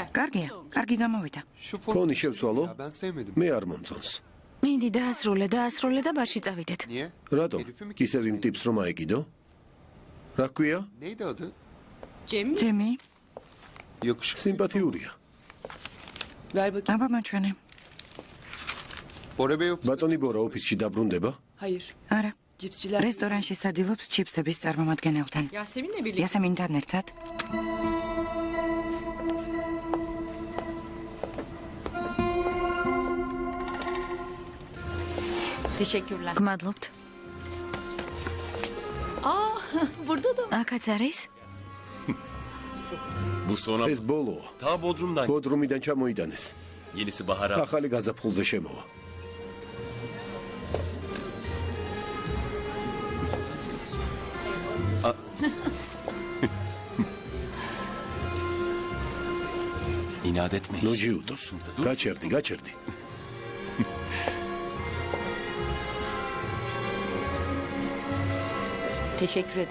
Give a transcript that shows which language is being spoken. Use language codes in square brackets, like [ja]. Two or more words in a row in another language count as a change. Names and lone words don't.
[ka] კარგია, კარგი გამოვიდა. ფონი შევცვალო? მე არ მომწონს. მინდი დაასრულე და ბარში წავიდეთ. რატომ? ისევ იმ ტიპს რომ აეკიდო? რა ქვია? [tr] Cem mi? [ka] ჯემი, სიმპათიურია. [tr] Ver bakayım. [ka] აბა მაჩვენე. ბატონი ბორა ოფისში დაბრუნდება? [tr] Hayır. [ka] არა. [tr] Cipsçiler. [ka] რესტორანში სადილობს ჩიფსების წარმომადგენელთან. [tr] Yasemin'le birlikte. [ka] იასემინთან ერთად. [tr] Teşekkürler. [ka] გმადლობთ. [tr] Aa, burada da. [ka] აქაც არის? [tr] Bu sonra [ka] ეს ბოლოა. [tr] ta Bodrum'dan [ka] ბოდრუმიდან ჩამოიტანეს. [tr] yenisi bahara. [ka] ახალი გაზაფხულზე შემოვა. [tr] İnat etme. [ka] ნუ ჯიუტო. გაჩერდი. [tr] Teşekkür ederim.